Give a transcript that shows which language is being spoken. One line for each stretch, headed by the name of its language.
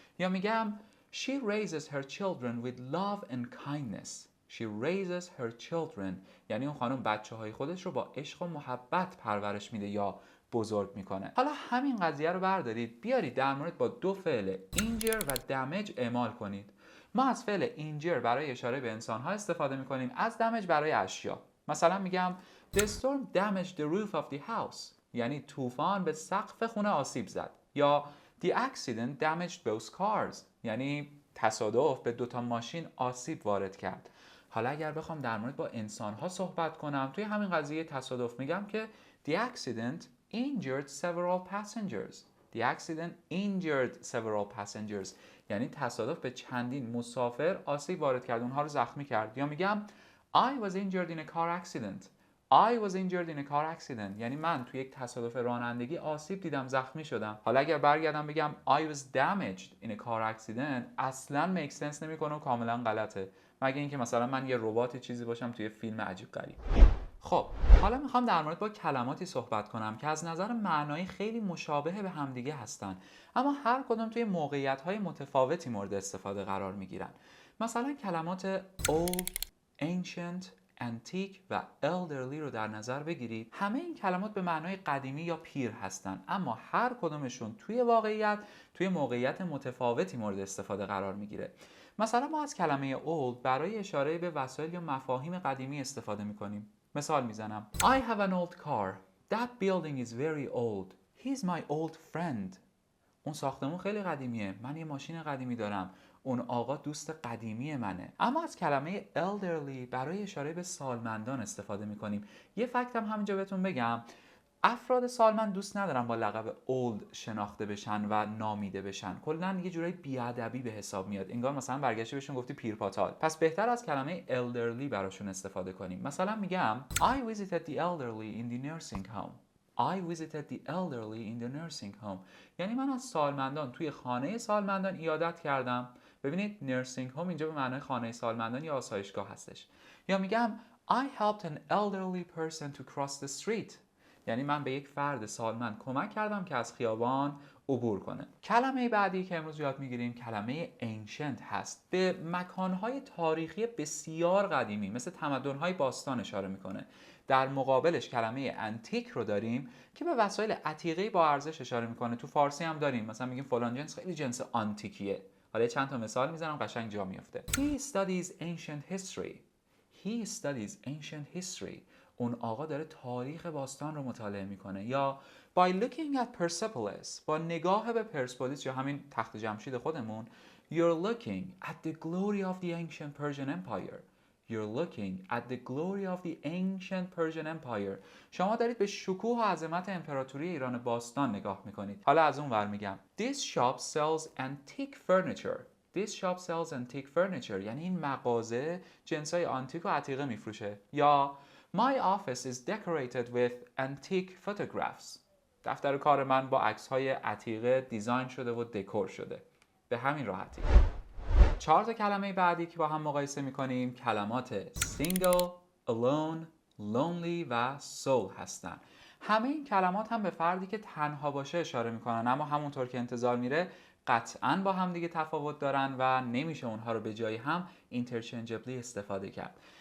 Persian: یا میگم
English: She raises her children with love and kindness. She raises her children.
Persian: یعنی اون خانم بچه‌های خودش رو با عشق و محبت پرورش میده یا بزرگ میکنه. حالا همین قضیه رو بردارید بیارید در مورد با دو فعل injure و damage اعمال کنید. ما از فعل injure برای اشاره به انسان‌ها استفاده میکنیم، از damage برای اشیا. مثلا میگم
English: The storm damaged the roof of the house.
Persian: یعنی طوفان به سقف خونه آسیب زد.
English: یا The accident damaged both cars.
Persian: یعنی تصادف به دوتا ماشین آسیب وارد کرد. حالا اگر بخوام در مورد با انسان‌ها صحبت کنم، توی همین قضیه تصادف میگم که
English: The accident injured several passengers. The accident injured several passengers.
Persian: یعنی تصادف به چندین مسافر آسیب وارد کرد، اونها رو زخمی کرد.
English: یا میگم I was injured in a car accident. I was injured in a car accident.
Persian: یعنی من توی یک تصادف رانندگی آسیب دیدم، زخمی شدم. حالا اگر برگردم بگم
English: I was damaged in a car accident،
Persian: اصلاً
English: make sense
Persian: نمیکنه و کاملا غلطه. مگه اینکه مثلا من یه ربات چیزی باشم توی فیلم عجیب غریب. خب حالا میخوام در مورد با کلماتی صحبت کنم که از نظر معنایی خیلی مشابه به همدیگه هستن، اما هر کدوم توی موقعیت‌های متفاوتی مورد استفاده قرار میگیرن. مثلا کلمات old، ancient، antique و elderly رو در نظر بگیرید. همه این کلمات به معنای قدیمی یا پیر هستن، اما هر کدومشون توی واقعیت توی موقعیت متفاوتی مورد استفاده قرار میگیره. مثلا ما از کلمه old برای اشاره به وسایل یا مفاهیم قدیمی استفاده میکنیم. مثال میزنم
English: I have an old car. That building is very old. He's my old friend.
Persian: اون ساختمون خیلی قدیمیه. من یه ماشین قدیمی دارم. اون آقا دوست قدیمی منه. اما از کلمه elderly برای اشاره به سالمندان استفاده میکنیم. یه فکت هم همینجا بهتون بگم. افراد سالمند دوست ندارن با لقب old شناخته بشن و نامیده بشن. کلاً یه جورایی بیادبی به حساب میاد. انگار مثلا برگشتی بهشون گفتی پیرپاتال. پس بهتر از کلمه elderly براشون استفاده کنیم. مثلا میگم
English: I visited the elderly in the nursing home. I visited the elderly in the nursing home.
Persian: یعنی من از سالمندان توی خانه سالمندان عیادت کردم. ببینید nursing home اینجا به معنای خانه سالمندان یا آسایشگاه هستش. یا میگم
English: I helped an elderly person to cross the street.
Persian: یعنی من به یک فرد سالمند کمک کردم که از خیابان عبور کنه. کلمه بعدی که امروز یاد میگیریم کلمه ancient هست. به مکانهای تاریخی بسیار قدیمی مثل تمدن‌های باستان اشاره میکنه. در مقابلش کلمه انتیک رو داریم که به وسایل عتیقه با ارزش اشاره میکنه. تو فارسی هم داریم، مثلا میگیم فلان جنس خیلی جنس آنتیکیه. حالا چند تا مثال میزنم قشنگ جا میفته.
English: He studies ancient history. He studies ancient history.
Persian: اون آقا داره تاریخ باستان رو مطالعه میکنه.
English: یا by looking at Persepolis،
Persian: با نگاه به پرسپولیس یا همین تخت جمشید خودمون،
English: you're looking at the glory of the ancient Persian Empire. You're looking at the glory of the ancient Persian Empire.
Persian: شما دارید به شکوه و عظمت امپراتوری ایران باستان نگاه میکنید. حالا از اون ور میگم
English: This shop sells antique furniture. This shop sells antique furniture.
Persian: یعنی این مغازه جنسای آنتیک و عتیقه میفروشه.
English: یا My office is decorated with antique photographs.
Persian: دفتر کار من با عکس‌های عتیقه دیزاین شده و دکور شده. به همین راحتی. 4 تا کلمه بعدی که با هم مقایسه می‌کنیم کلمات single، alone، lonely و soul هستن. همه این کلمات هم به فردی که تنها باشه اشاره می‌کنن، اما همونطور که انتظار میره قطعاً با هم دیگه تفاوت دارن و نمیشه اونها رو به جای هم interchangeably استفاده کرد.